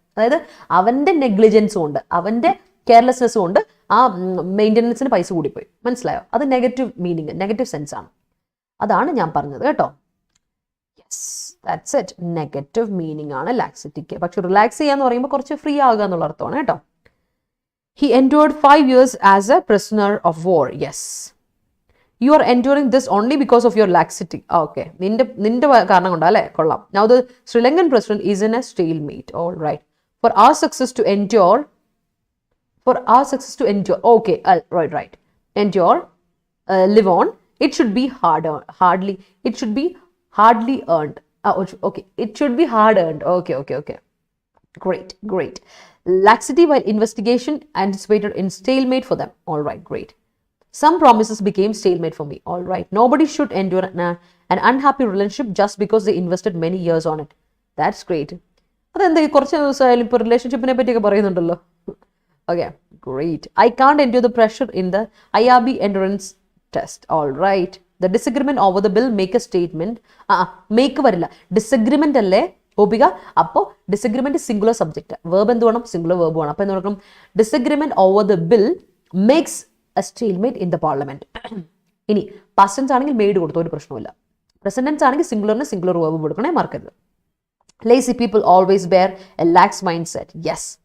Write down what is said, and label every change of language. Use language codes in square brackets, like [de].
[ml] അതായത് അവൻ്റെ നെഗ്ലിജൻസും ഉണ്ട്, അവൻ്റെ കെയർലെസ്നെസ്സും കൊണ്ട് ആ മെയിൻ്റെനൻസിന് പൈസ കൂടിപ്പോയി. മനസ്സിലായോ? അത് നെഗറ്റീവ് മീനിങ്, നെഗറ്റീവ് സെൻസ് ആണ്. അതാണ് ഞാൻ പറഞ്ഞത് കേട്ടോ. [en] Yes, that's it. [ml] Negative meaning ആണ് ലാക്സിറ്റിക്ക്. പക്ഷെ റിലാക്സ് ചെയ്യാന്ന് പറയുമ്പോൾ കുറച്ച് ഫ്രീ ആകുക എന്നുള്ള അർത്ഥമാണ് കേട്ടോ. [en] He endured 5 years as a prisoner of war. Yes. You are enduring this only because of your laxity. Okay. [ml] നിന്റെ കാരണം കൊണ്ടാ അല്ലേ? കൊള്ളാം. [en] Now the Sri Lankan president is in a stalemate. All right. For our success to endure. Okay. Right. Endure. Live on. It should be hardly. It should be hardly earned. Okay. It should be hard earned. Okay. Great. Laxity while investigation anticipated in stalemate for them. All right, great. Some promises became stalemate for me. All right. Nobody should endure an unhappy relationship just because they invested many years on it. That's great. [ml] അതെന്താ കുറച്ച് ദിവസമായാലും ഇപ്പോൾ റിലേഷൻഷിപ്പിനെ പറ്റിയൊക്കെ പറയുന്നുണ്ടല്ലോ. [en] Okay, great. I can't endure the pressure in the IRB endurance test. All right. The disagreement over the bill make a statement. [ml] Make വരില്ല. Disagreement അല്ലേ ഗോപിക? അപ്പോൾ disagreement singular subject, verb എന്ത് വേണം? സിംഗുലർ വേർബ് വേണം. അപ്പോൾ എന്ത് നോക്കണം? [en] Disagreement over the bill makes a stalemate in the parliament. [ml] ഇനി പാസ്റ്റ് ടെൻസ് ആണെങ്കിൽ മെയ്ഡ് കൊടുത്ത ഒരു പ്രശ്നമില്ല. പ്രസന്റ് ടെൻസ് ആണെങ്കിൽ സിംഗുലറിന് സിംഗുലർ വേർബ് കൊടുക്കണേ, മറക്കരുത്. [en] Lazy people always bear a lax mindset. Yes.